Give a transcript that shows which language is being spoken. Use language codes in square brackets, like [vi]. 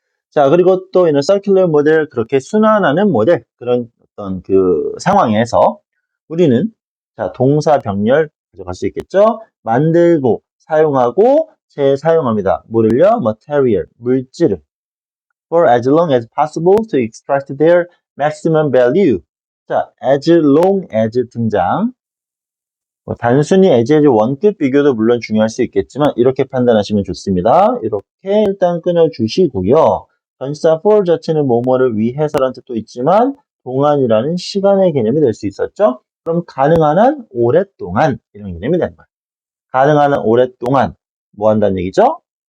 [ko] 자, 그리고 또 이런 circular 모델, 그렇게 순환하는 모델, 그런 어떤 그 상황에서 우리는 자, 동사 병렬 가져갈 수 있겠죠? 만들고, 사용하고, 재사용합니다. 뭐를요? material, 물질을. [en] for as long as possible to extract their maximum value. 자, as long as [ko] 등장. 뭐 단순히 as 원급 비교도 물론 중요할 수 있겠지만 이렇게 판단하시면 좋습니다. 이렇게 일단 끊어주시고요. 전치사 for 자체는 뭐뭐를 위해서라는 뜻도 있지만 동안이라는 시간의 개념이 될 수 있었죠. 그럼 가능한 한 오랫동안 이런 개념이 되는 거예요. 가능한 한 오랫동안 뭐 한다는 얘기죠?